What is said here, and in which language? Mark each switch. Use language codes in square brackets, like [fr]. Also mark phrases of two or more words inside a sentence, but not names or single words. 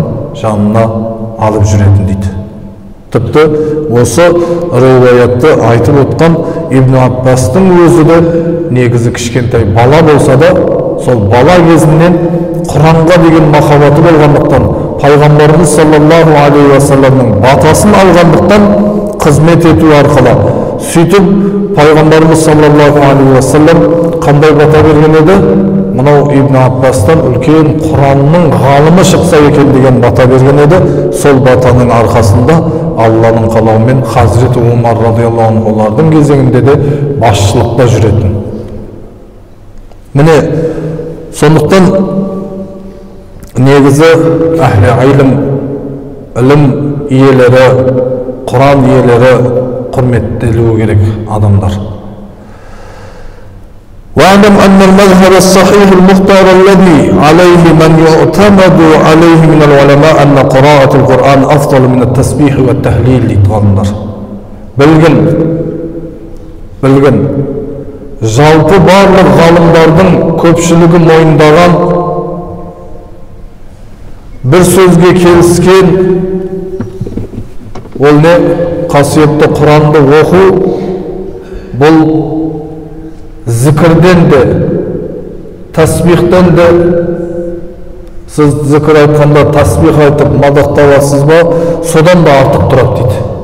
[kk] Жанына алып жүретін дейді. Тіпті осы риуаятты айтып отқан Ибн Аббастың өзі де негізі кішкентай бала болса да, сол бала кезінен Құранға деген махаббаты болғандықтан, Пайғамбарымыз [ar] صلى الله عليه وسلم [kk] батасын алғандықтан қызмет ету арқылы, сөйтіп Пайғамбарымыз [ar] صلى الله عليه وسلم [kk] қандай бата берген еді? мынау Ибн Аббастан үлкен Құранның ғалымы шықса екен деген бата берген еді. Сол батаның арқасында Алланың қалауымен Хазіреті Умар [ar] رضي الله عنه [kk] олардың кезеңінде де басшылықта жүретін. Міне, сондықтан негізі әхлі ілім иелері, Құран иелері құрметтелуі керек адамдар. [ar] وَاعْلَمْ أَنَّ الْمَذْهَبَ الصَّحِيحُ المختار الذي عليه من يعتمد عليه من العلماء أن قراءة القرآن أفضل من التسبيح والتهليل لتغنر. [kk] Білгін. Жалпы барлық ғалымдардың көпшілігі мойындаған, бір сөзге келіскен, ол не? Қасиетті Құранды оқу, бұл зікірден де, тасбихтен де, сіз зікір айтқанда тасбих айтып мадақталасыз ба, содан да артық тұрады дейді.